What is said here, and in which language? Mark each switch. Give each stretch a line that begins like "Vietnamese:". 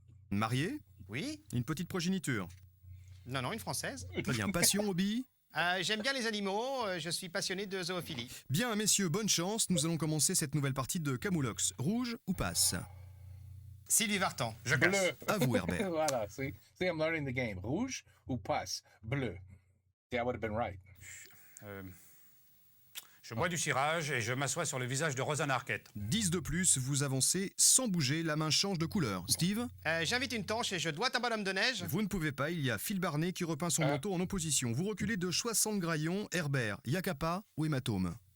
French: Marié? Oui? Une petite progéniture. Non, une française. Très bien. Passion, hobby? J'aime bien les animaux, je suis passionné de zoophilie. Bien, messieurs, bonne chance. Nous allons commencer cette nouvelle partie de Camoulox. Rouge ou passe? Sylvie Vartan. Je casse. Bleu. À vous, Herbert. Voilà.
English: See, I'm learning the game.
French: Rouge ou passe? Bleu.
English: See, I would have been right.
French: Je bois du cirage et je m'assois sur le visage de Rosanna Arquette. 10 de plus, vous avancez sans bouger, la main change de couleur. Steve? J'invite une tanche et je dois un bonhomme de neige. Vous ne pouvez pas, il y a Phil Barnet qui repeint son manteau en opposition. Vous reculez de 60 graillons. Herbert, Yakapa ou hématome?